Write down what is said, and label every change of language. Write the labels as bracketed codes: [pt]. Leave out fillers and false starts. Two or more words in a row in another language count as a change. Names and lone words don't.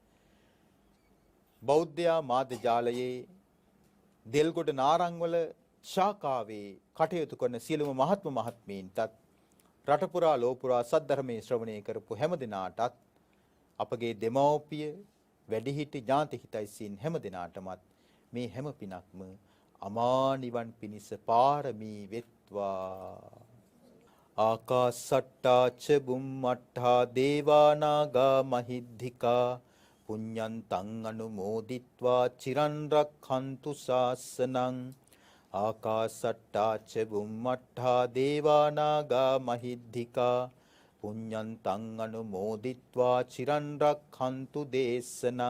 [si] බෞද්ධ මාධ්‍ය ජාලයේ දෙල්ගොඩ නාරංවල ශාඛාවේ කටයුතු කරන සියලුම මහත්ම මහත්මීන්ටත් රට පුරා ලෝ පුරා සද්ධර්මයේ ශ්‍රවණය කරපු හැම දිනාටත් අපගේ දෙමව්පිය වැඩිහිටි ඥාති හිතයිසීන් හැම දිනාටමත් මේ හැම පිනක්ම අමා නිවන් පිණිස පාරමී වෙත්වා. [pi] ආකාසට්ටා ච බුම්මට්ටා දේවානාගා මහිද්దికා පුඤ්ඤන්තං අනුමෝදිත්වා චිරන් රක්ඛන්තු ශාසනං. ආකාසට්ටා ච බුම්මට්ටා දේවානාගා මහිද්దికා පුඤ්ඤන්තං අනුමෝදිත්වා චිරන් රක්ඛන්තු දේශනං.